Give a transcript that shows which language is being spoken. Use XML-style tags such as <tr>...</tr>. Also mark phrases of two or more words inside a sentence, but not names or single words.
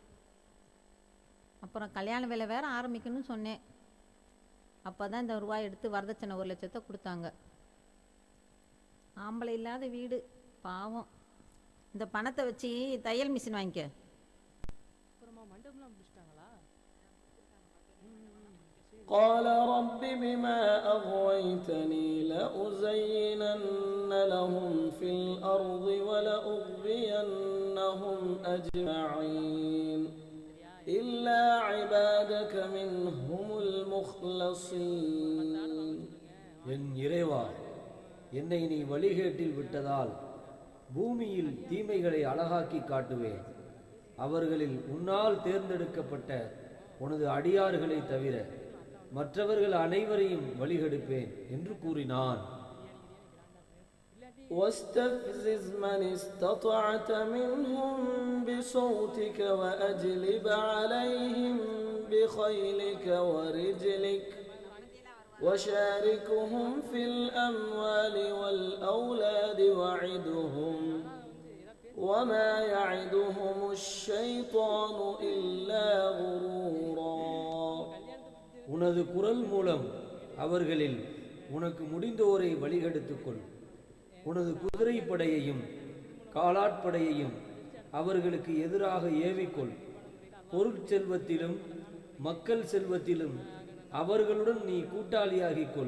<ta>அப்புறம் கல்யாண வேலை வேற ஆரம்பிக்கணும்னு சொன்னேன். அப்போ தான் இந்த ரூபாய் எடுத்து வரதட்சணை 1 லட்சத்தை கொடுத்தாங்க. ஆம்பளை இல்லாத வீடு பாவம். இந்த பணத்தை வச்சு தையல் மிஷின் வாங்கிக்க. அப்புறமா மண்டபம்லாம் பிடிச்சிட்டாங்களா?</ta> <ar>قال رب بما أغويتني لأزينن لهم في الأرض ولأغوينهم أجمعين إلا عبادك منهم المخلصين.</ar> <ta>என் இறைவா, என்னை நீ வழிகேட்டில் விட்டதால் பூமியில் தீமைகளை அழகாக்கி காட்டுவேன். அவர்களில் உன்னால் தேர்ந்தெடுக்கப்பட்ட உனது அடியார்களை தவிர மற்றவர்கள் அனைவரையும் வழிகெடுப்பேன் என்று கூறினான்.</ta> <ar>واستفزز من استطعت منهم بصوتك وأجلب عليهم بخيلك ورجلك وشاركهم في الأموال والأولاد وعدهم وما يعدهم الشيطان إلا غرورا.</ar> <ta>உனது குரல் மூலம் அவர்களில் உனக்கு முடிந்தோரை வழிகெடுத்துக்கொள். உனது குதிரைப்படையையும் காலாட்படையையும் அவர்களுக்கு எதிராக ஏவிக்கொள். பொருட்செல்வத்திலும் மக்கள் செல்வத்திலும் அவர்களுடன் நீ கூட்டாளியாகிக் கொள்.</ta>